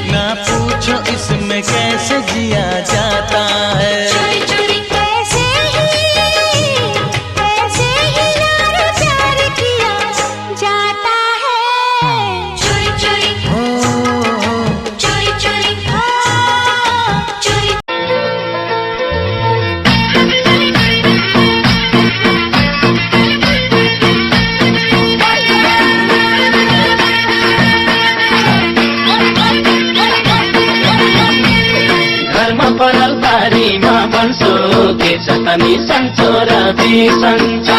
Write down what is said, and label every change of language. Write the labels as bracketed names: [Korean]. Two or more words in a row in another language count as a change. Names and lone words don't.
[Hindi] ना पूछो इसमें कैसे जिया जाता है। चोरी चोरी ऐसे ही यार प्यार किया जाता है। चोरी चोरी चोरी चोरी चोरी। [Nepali] घरमा पराल बारीमा बन्सो के छ तनी सन्चो र बिसन्चो।